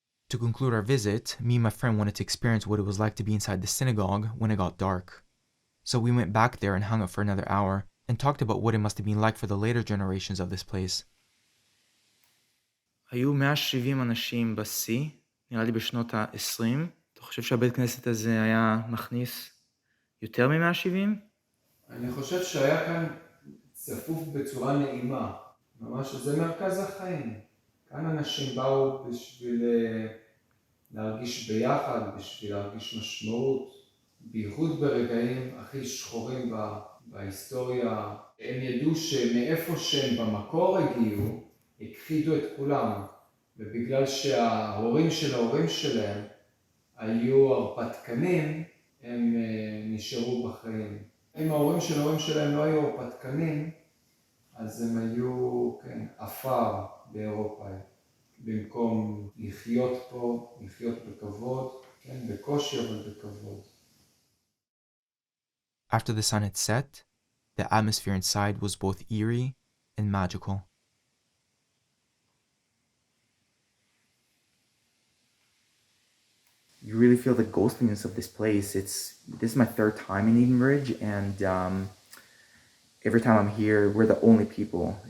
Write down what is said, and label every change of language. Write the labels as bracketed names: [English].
[English] To conclude our visit, me and my friend wanted to experience what it was like to be inside the synagogue when it got dark. So we went back there and hung out for another hour, and talked about what it must have been like for the later generations of this place. [Hebrew] היו 170 אנשים בשיא, נראה לי בשנות ה-20. אתה חושב שהבית כנסת הזה היה מכניס יותר מ-170? אני חושב שהיה כאן צפוף בצורה נעימה. ממש, זה מרכז החיים. כאן אנשים באו בשביל להרגיש ביחד, בשביל להרגיש משמעות, בייחוד ברגעים הכי שחורים בהיסטוריה. הם ידעו שמאיפה שהם במקור הגיעו, הכחידו את כולם, ובגלל שההורים של ההורים שלהם היו הרפתקנים, הם נשארו בחיים. אם ההורים של ההורים שלהם לא היו הרפתקנים, אז הם היו, כן, עפר באירופה. במקום לחיות פה, לחיות בכבוד, כן, בקושי אבל בכבוד. [English] After the sun had set, the atmosphere inside was both eerie and magical. You really feel the ghostliness of this place. This is my third time in Edenbridge, and every time I'm here, we're the only people.